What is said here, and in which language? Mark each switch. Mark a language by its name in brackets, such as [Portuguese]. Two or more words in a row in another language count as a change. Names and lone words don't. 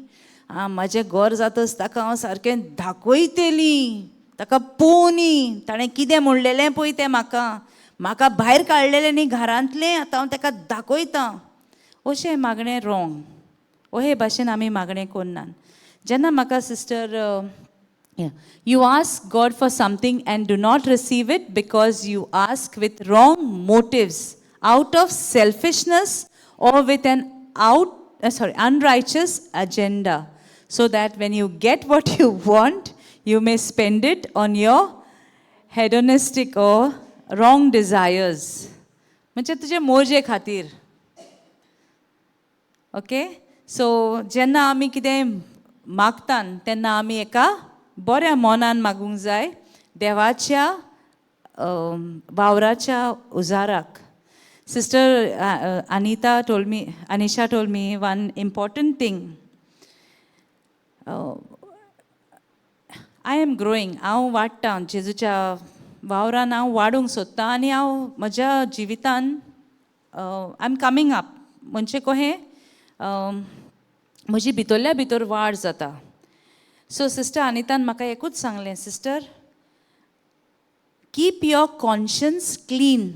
[Konkani] म्हाजें घर जातच ताका हांव सारकें दाखयतलीं, ताका पोवनी, ताणें कितें म्हणलेलें पळय तें म्हाका भायर काडलेलें न्ही घरांतलें, आतां हांव ताका दाखयतां. अशें मागणें रोंग. हे भाशेन आमी मागणें करनात. जेन्ना म्हाका सिस्टर [English] you ask God for something and do not receive it because you ask with wrong motives, out of selfishness or with an unrighteous agenda, so that when you get what you want, you may spend it on your hedonistic or wrong desires. [Konkani] म्हणजे तुजे मोजे खातीर. ओके. सो जेन्ना आमी कितें मागतात तेन्ना आमी एका बऱ्या मोनान मागूंक जाय, देवाच्या वावराच्या उजाराक. [English] सिस्टर Anisha told me one important thing. I am growing. [Konkani] हांव वाडटां जेजूच्या वावरान हांव वाडूंक सोदतां आनी हांव म्हज्या जिवितान [English] I am coming up. [Konkani] म्हणजे कहें म्हजी भितरल्या भितर वाड जाता. सो सिस्टर अनितान म्हाका एकूच सांगलें, [English] sister keep your conscience clean.